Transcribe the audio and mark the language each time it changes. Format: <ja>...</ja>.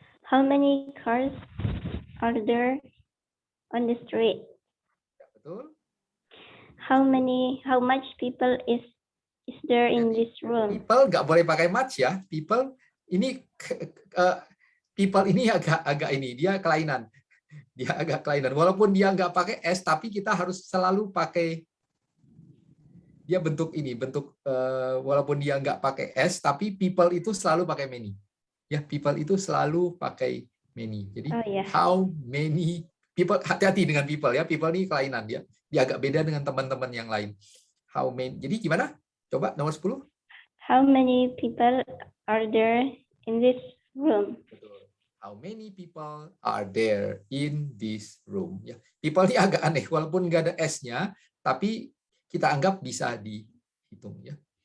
<en>How many cars are there on the street?</en> <id>Betul.</id> <en>How much people is there in this room?</en> <id>People nggak boleh pakai much ya. People ini people ini agak ini dia kelainan. Dia agak kelainan. Walaupun dia nggak pakai S, tapi kita harus selalu pakai dia bentuk ini, bentuk walaupun dia nggak pakai S, tapi people itu selalu pakai many. Ya, people itu selalu pakai many. Jadi</id> <en>how many people,</en> <id>hati-hati dengan people ya. People ini kelainan dia. Dia agak beda dengan teman-teman yang lain. How many. Jadi gimana? Coba nomor 10.</id> <en>How many people are there in this room? How many people are there in this room?</en> <id>Ya, people ini agak aneh, walaupun nggak ada S-nya, tapi kita anggap bisa dihitung ya.</id>